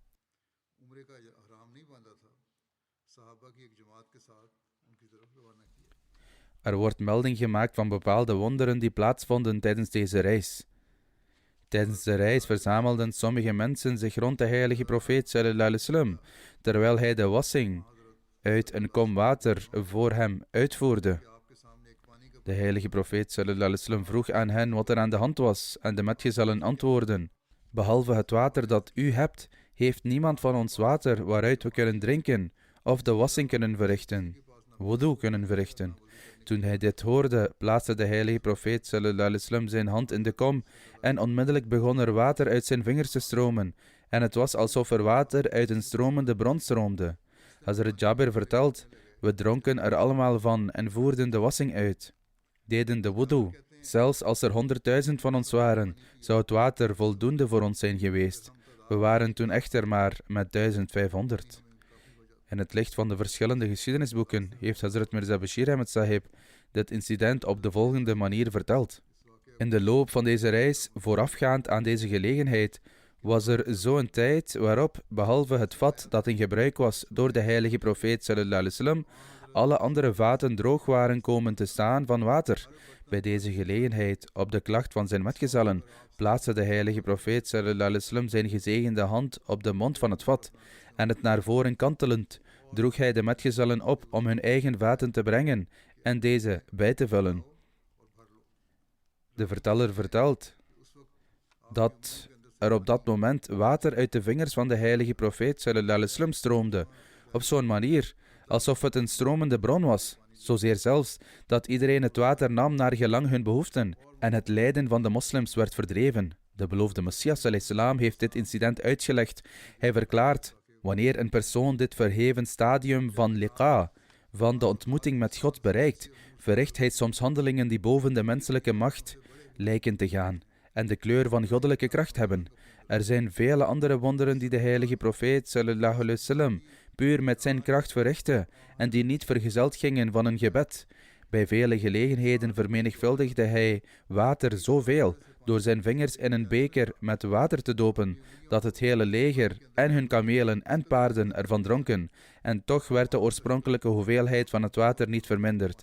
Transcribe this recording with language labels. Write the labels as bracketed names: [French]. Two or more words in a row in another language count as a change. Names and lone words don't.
[Dutch] Er wordt melding gemaakt van bepaalde wonderen die plaatsvonden tijdens deze reis. Tijdens de reis verzamelden sommige mensen zich rond de heilige profeet [Arabic] صلى الله عليه وسلم, [Dutch] terwijl hij de wassing uit een kom water voor hem uitvoerde. De heilige profeet [Arabic] صلى الله عليه وسلم [Dutch] vroeg aan hen wat er aan de hand was en de metgezellen antwoordden: behalve het water dat u hebt, heeft niemand van ons water waaruit we kunnen drinken of de wassing kunnen verrichten, wudu kunnen verrichten. Toen hij dit hoorde, plaatste de heilige profeet [Arabic] صلى الله عليه وسلم [Dutch] zijn hand in de kom en onmiddellijk begon er water uit zijn vingers te stromen en het was alsof er water uit een stromende bron stroomde. Hazrat Jabir vertelt: we dronken er allemaal van en voerden de wassing uit, deden de wudu. Zelfs als er 100.000 van ons waren, zou het water voldoende voor ons zijn geweest. We waren toen echter maar met 1500. In het licht van de verschillende geschiedenisboeken heeft Hazrat Mirza Bashir Ahmed Sahib dit incident op de volgende manier verteld. In de loop van deze reis, voorafgaand aan deze gelegenheid, was er zo'n tijd waarop, behalve het vat dat in gebruik was door de heilige profeet [Arabic] صلى الله عليه وسلم, [Dutch] alle andere vaten droog waren komen te staan van water. Bij deze gelegenheid, op de klacht van zijn metgezellen, plaatste de heilige profeet [Arabic] صلى الله عليه وسلم [Dutch] zijn gezegende hand op de mond van het vat en het naar voren kantelend droeg hij de metgezellen op om hun eigen vaten te brengen en deze bij te vullen. De verteller vertelt dat er op dat moment water uit de vingers van de heilige profeet [Arabic] صلى الله عليه وسلم [Dutch] stroomde, op zo'n manier alsof het een stromende bron was, zozeer zelfs dat iedereen het water nam naar gelang hun behoeften en het lijden van de moslims werd verdreven. De beloofde Messias salam heeft dit incident uitgelegd. Hij verklaart, wanneer een persoon dit verheven stadium van liqa, van de ontmoeting met God bereikt, verricht hij soms handelingen die boven de menselijke macht lijken te gaan en de kleur van goddelijke kracht hebben. Er zijn vele andere wonderen die de heilige profeet [Arabic] صلى الله عليه وسلم [Dutch] puur met zijn kracht verrichtte en die niet vergezeld gingen van een gebed. Bij vele gelegenheden vermenigvuldigde hij water zoveel door zijn vingers in een beker met water te dopen, dat het hele leger en hun kamelen en paarden ervan dronken, en toch werd de oorspronkelijke hoeveelheid van het water niet verminderd.